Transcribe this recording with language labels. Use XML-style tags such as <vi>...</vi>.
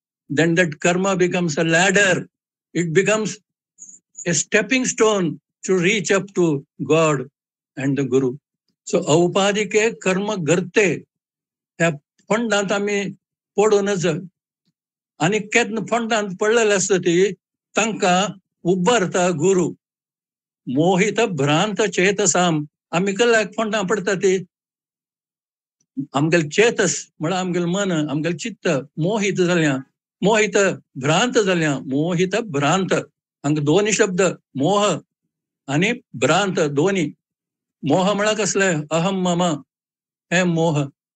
<en>Then that karma becomes a ladder. It becomes a stepping stone to reach up to God and the Guru.</en> <gom>So औपाधिके कर्म करते ह्या फंडांत आमी पडूनच आनी केन्ना फंडांत पडलेले आसता ती तांकां उबारता गुरु.</gom> <sa>मोहित भ्रांत चेतसाम.</sa> <gom>आमी कसल्याक फंडां पडटा ती आमगेल चेतस म्हळ्यार आमगेल मन, आमगेल चित्त मोहित जाल्या, मोहित भ्रांत जाल्या. मोहित भ्रांत हांगा दोन्ही शब्द मोह आणि भ्रांत दोन्ही. मोह म्हळ्यार कसले अहम मम हे मोह.</gom>